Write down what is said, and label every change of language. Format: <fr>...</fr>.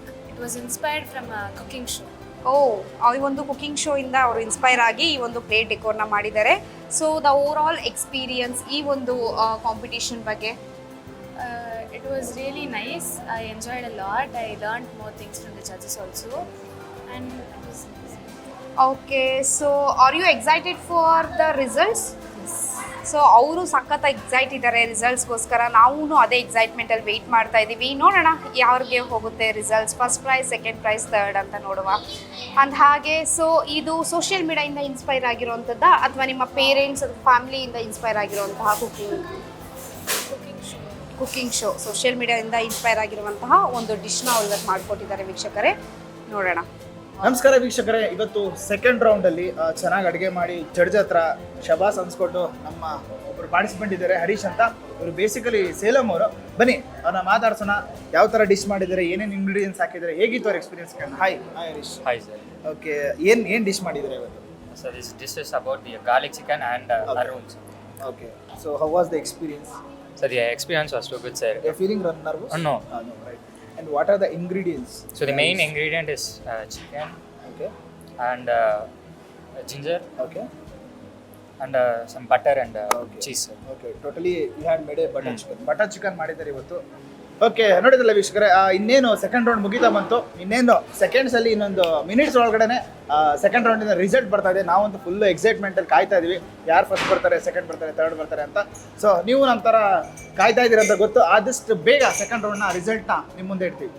<en>It was inspired from a cooking show.</en> <kn>ಈ ಒಂದು cooking show ಇಂದ ಅವರು ಇನ್ಸ್ಪೈರ್ ಆಗಿ ಈ ಒಂದು ಪ್ಲೇಟ್ ಡೆಕೋರ್ನ ಮಾಡಿದ್ದಾರೆ.</kn> <en>So the overall experience ಈ ಒಂದು competition ಬಗ್ಗೆ? It was really nice. I enjoyed a lot. I learned more things from the judges also, and it was nice. Okay, so are you excited for the results?</en> <kn>So ಅವರು ಸಖತ್ excite ಇದ್ದಾರೆ ರಿಸಲ್ಟ್ಸ್ಗೋಸ್ಕರ. ನಾವು ಅದೇ ಎಕ್ಸೈಟ್ಮೆಂಟಲ್ಲಿ weight ಮಾಡ್ತಾ ಇದ್ದೀವಿ. ನೋಡೋಣ ಯಾರಿಗೆ ಹೋಗುತ್ತೆ results, first prize, second prize, third ಅಂತ ನೋಡುವ. ಅಂದ ಹಾಗೆ, ಸೊ ಇದು ಸೋಷಿಯಲ್ ಮೀಡಿಯಾಯಿಂದ ಇನ್ಸ್ಪೈರ್ ಆಗಿರುವಂಥದ್ದಾ ಅಥವಾ ನಿಮ್ಮ ಪೇರೆಂಟ್ಸ್ ಫ್ಯಾಮಿಲಿಯಿಂದ ಇನ್ಸ್ಪೈರ್ ಆಗಿರುವಂತಹ ಕುಕಿಂಗ್ ಶೋ? ಸೋಷಿಯಲ್ ಮೀಡಿಯಾದಿಂದ ಇನ್ಸ್ಪೈರ್ ಆಗಿರುವಂತಹ ಒಂದು ಡಿಶ್ನ ಅವ್ರು ಇವತ್ತು ಮಾಡಿಕೊಟ್ಟಿದ್ದಾರೆ ವೀಕ್ಷಕರೇ, ನೋಡೋಣ. ನಮಸ್ಕಾರ ವೀಕ್ಷಕರೇ, ಇವತ್ತು ಸೆಕೆಂಡ್ ರೌಂಡಲ್ಲಿ ಚೆನ್ನಾಗಿ ಅಡುಗೆ ಮಾಡಿ ಜಡ್ಜ್ ಹತ್ರ ಶಬಾಸ್ ಅನ್ಸ್ಕೊಟ್ಟು ನಮ್ಮ ಒಬ್ಬರು ಪಾರ್ಟಿಸಿಪೆಂಟ್ ಇದ್ದಾರೆ, ಹರೀಶ್ ಅಂತ. ಇವರು ಬೇಸಿಕಲಿ ಸೇಲಂ ಅವರು. ಬನ್ನಿ ಅವ್ರನ್ನ ಮಾತಾಡ್ಸೋಣ, ಯಾವ ಥರ ಡಿಶ್ ಮಾಡಿದ್ದಾರೆ, ಏನೇನು ಇಂಗ್ರೀಡಿಯೆಂಟ್ಸ್ ಹಾಕಿದ್ದಾರೆ, ಹೇಗಿತ್ತು ಅವ್ರ experience. Hi Harish.</kn> <en>Hi, sir.</en> <kn>Okay, ಏನು ಡಿಶ್ ಮಾಡಿದ್ದಾರೆ ಇವತ್ತು?</kn> <en>So this dish is about the garlic chicken and arrows. Okay, so how was the experience? So the experience was too good, sir. You're feeling nervous? No. No, right. And what are the ingredients? So the main ingredient is chicken. Okay. And ginger. Okay. And some butter and Okay. cheese. Sir. Okay, totally you had made a butter chicken.</en> <kn>Butter chicken ಮಾಡಿದ್ದಾರೆ ಇವತ್ತು. Okay, ನೋಡಿದ್ರಲ್ಲ ವೀಕ್ಷಕರೇ, ಇನ್ನೇನು second round ಮುಗಿತಾ ಬಂತು. ಇನ್ನೇನು ಸೆಕೆಂಡ್ಸಲ್ಲಿ ಇನ್ನೊಂದು minutes ಒಳಗಡೆ ಸೆಕೆಂಡ್ ರೌಂಡಿಂದ ರಿಸಲ್ಟ್ ಬರ್ತಾ ಇದೆ. ನಾವಂತೂ ಫುಲ್ ಎಕ್ಸೈಟ್ಮೆಂಟಲ್ಲಿ ಕಾಯ್ತಾ ಇದೀವಿ, ಯಾರು ಫಸ್ಟ್ ಬರ್ತಾರೆ, ಸೆಕೆಂಡ್ ಬರ್ತಾರೆ, ಥರ್ಡ್ ಬರ್ತಾರೆ ಅಂತ. ಸೊ ನೀವು ನಮ್ಮ ಥರ ಕಾಯ್ತಾ ಇದ್ದೀರ ಅಂತ ಗೊತ್ತು. ಆದಷ್ಟು ಬೇಗ ಸೆಕೆಂಡ್ ರೌಂಡ್ನ ರಿಸಲ್ಟ್ನ ನಿಮ್ಮ ಮುಂದೆ ಇಡ್ತೀವಿ.</kn>